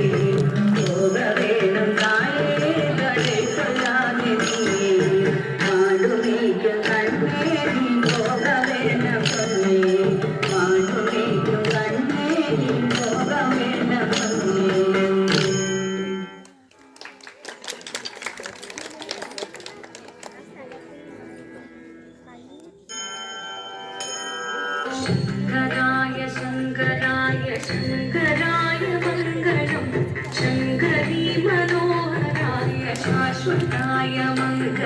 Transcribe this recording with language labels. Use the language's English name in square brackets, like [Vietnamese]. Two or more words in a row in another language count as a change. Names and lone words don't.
[Tamil] போக வேணும் தாயே தடை சொல்லாதே நீ. மாடு மேய்க்கும் கண்ணே நீ போக வேண்டாம் சொன்னேன். மாடு மேய்க்கும் கண்ணே நீ போக வேண்டாம் சொன்னேன். [Sanskrit] शङ्कराय शङ्कराय शङ्कराय मङ्गलं. शङ्करी मनोहराय शाश्वताय मङ्गलं.